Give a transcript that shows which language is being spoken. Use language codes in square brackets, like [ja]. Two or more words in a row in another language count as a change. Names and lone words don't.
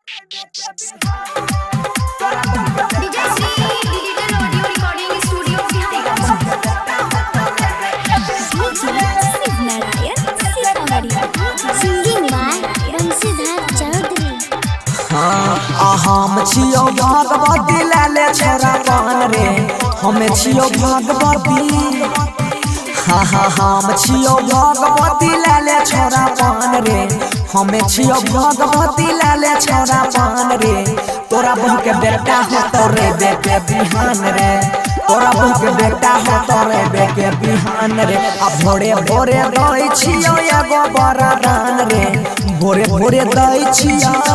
[en] DJ Sri Digital Audio Recording Studio Singing by Bansidhar Chaudhary। [mai] हम छियो भगवती लाले छोरा पान रे हमें छियो भगवती हम छियो भगवती लाले छोरा पान रे हमें छियो भगवती लाले छोरा पान रे तोरा बहू के बेटा हो तोरे बेटे बिहान रे तोरा बहू के बेटा हो तोरे बेटे बिहान रे अब भोरे भोरे दई छियो एगो वरदान रे भोरे भोरे दई छियो